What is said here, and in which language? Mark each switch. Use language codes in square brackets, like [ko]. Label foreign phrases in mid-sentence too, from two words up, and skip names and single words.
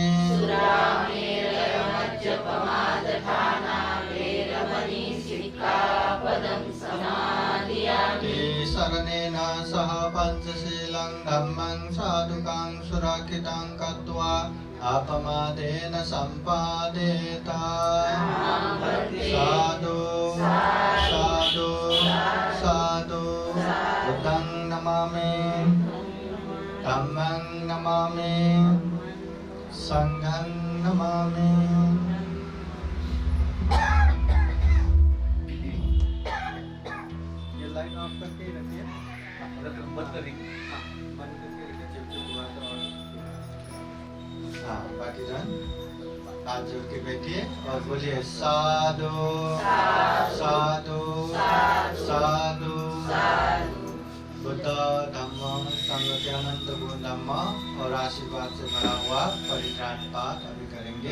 [pi] सुरामेरयो मज्जपमादत्ताना वेरमणि सिक्खापदं समादियामि शरणेन सह पञ्चशीलं धम्मं साधुकां सुरक्षितं कृत्वा अपमादेन सम्पादेत साधु साधु साधु बुद्धं नमामि धम्मं नमामि संघं नमामि। [hi] ये [en] light off [hi] करके ही रखिए, बंद करेंगे। हाँ, बंद करके रखिए, जब हुआ तो हाँ, बाकी जान हाथ जोड़ के बैठिए और बोलिए [pi] साधु साधु साधु [hi] बुद्ध धम्म संघ के अनंत गुण धम्म और आशीर्वाद से भरा हुआ परित्राण पाठ अभी करेंगे।